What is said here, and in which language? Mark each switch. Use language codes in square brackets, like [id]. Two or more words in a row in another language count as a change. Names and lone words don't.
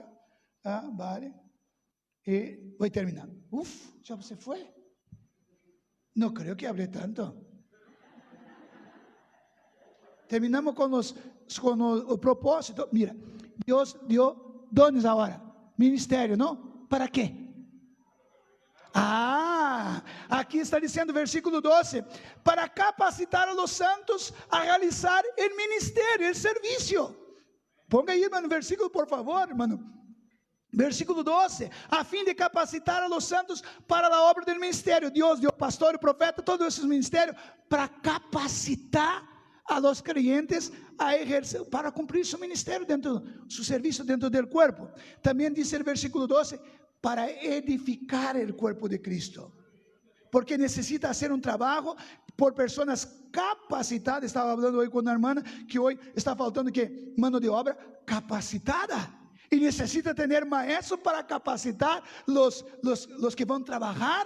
[es] Vale. Voy terminando. Ya se fue. No creo que hablé tanto. Terminamos con los propósitos. Mira, Dios dio dones ahora, ministerio, ¿no? ¿Para qué? [pt] Aqui está dizendo, [es] versículo 12, para capacitar a los santos a realizar el ministerio, el servicio. [pt] Ponga aí, mano, versículo, por favor, mano. Versículo 12, a fim de capacitar [es] a los santos [pt] para a obra [es] del ministerio. [pt] Deus deu pastor e profeta, todos esses ministérios, para capacitar [es] a los creyentes a ejercer, [pt] para cumprir [es] su ministerio dentro, su servicio dentro del cuerpo. También dice el versículo 12, para edificar el cuerpo de Cristo, porque necesita hacer un trabajo por personas capacitadas. Estaba hablando hoy con una hermana que hoy está faltando que mano de obra capacitada, y necesita tener maestros para capacitar los que van a trabajar.